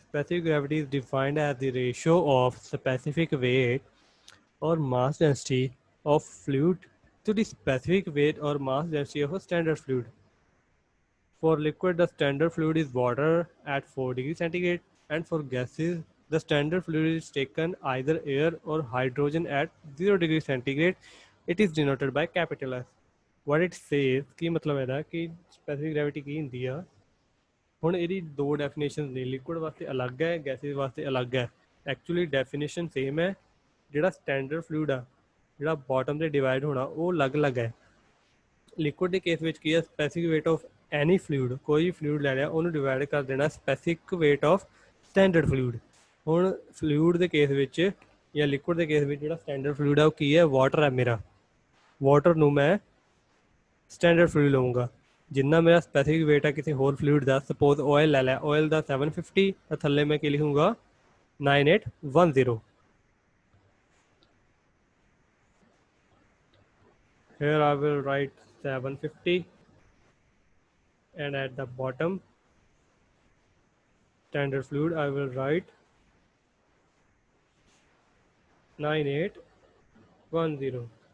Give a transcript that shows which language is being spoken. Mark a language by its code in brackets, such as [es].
[en] Specific gravity is defined as the ratio of specific weight or mass density of fluid to the specific weight or mass density of a standard fluid. For liquid, the standard fluid is water at 4 degrees centigrade, and for gases, the standard fluid is taken either air or hydrogen at 0 degrees centigrade. It is denoted by capital S. What it says [pa] ਕੀ ਮਤਲਬ ਇਹਦਾ ਕਿ specific gravity ਕੀ ਹੁੰਦੀ ਆ। ਹੁਣ ਇਹਦੀ ਦੋ definition ਨੇ, liquid ਵਾਸਤੇ ਅਲੱਗ ਹੈ, ਗੈਸਿਸ ਵਾਸਤੇ ਅਲੱਗ ਹੈ। ਐਕਚੁਅਲੀ ਡੈਫੀਨੇਸ਼ਨ ਸੇਮ ਹੈ, ਜਿਹੜਾ ਸਟੈਂਡਰਡ ਫਲੂਇਡ ਆ ਜਿਹੜਾ ਬਾਟਮ ਤੇ ਡਿਵਾਈਡ ਹੋਣਾ ਉਹ ਅਲੱਗ-ਅਲੱਗ ਹੈ। ਲਿਕੁਇਡ ਦੇ ਕੇਸ ਵਿੱਚ ਕੀ ਹੈ, specific wait of any fluid, ਕੋਈ ਵੀ ਫਲੂਇਡ ਲੈ ਲਿਆ ਉਹਨੂੰ ਡਿਵਾਈਡ ਕਰ ਦੇਣਾ specific wait of standard fluid. ਹੁਣ ਫਲੂਇਡ ਦੇ ਕੇਸ ਵਿੱਚ ਜਾਂ ਲਿਕੁਇਡ ਦੇ ਕੇਸ ਵਿੱਚ ਜਿਹੜਾ ਸਟੈਂਡਰਡ ਫਲੂਇਡ ਆ ਉਹ ਕੀ ਹੈ, ਵਾਟਰ ਹੈ ਮੇਰਾ। ਵਾਟਰ ਨੂੰ ਮੈਂ ਸਟੈਂਡਰਡ ਫਲੂਇਡ ਲਵਾਂਗਾ। ਜਿੰਨਾ ਮੇਰਾ ਸਪੈਸਿਫਿਕ ਵੇਟ ਹੈ ਕਿਸੇ ਹੋਰ ਫਲੂਇਡ ਦਾ, ਸਪੋਜ਼ ਆਇਲ ਲੈ ਲਿਆ, ਆਇਲ ਦਾ 750 ਤਾਂ ਥੱਲੇ ਮੈਂ ਕੀ ਲਿਖੂੰਗਾ 9810। [en] Here I will write 750 and at the bottom standard fluid I will write 9810.